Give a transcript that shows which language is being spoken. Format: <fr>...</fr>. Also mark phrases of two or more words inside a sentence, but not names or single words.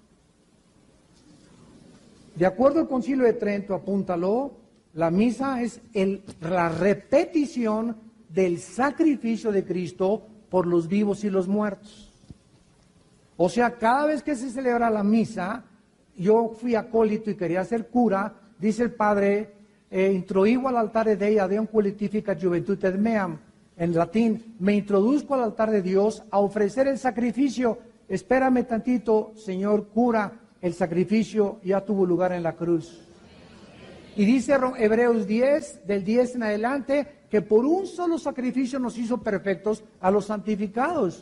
<es>De acuerdo al Concilio de Trento, apúntalo, la misa es la repetición del sacrificio de Cristo por los vivos y los muertos. O sea, cada vez que se celebra la misa, yo fui acólito y quería ser cura, dice el padre,</es> <la>introigo al altare Dei a Deum qualificat juventutem meam,</la> <es>en latín, me introduzco al altar de Dios a ofrecer el sacrificio. Espérame tantito, señor cura, el sacrificio ya tuvo lugar en la cruz. Y dice Hebreos 10, del 10 en adelante, que por un solo sacrificio nos hizo perfectos a los santificados.</es>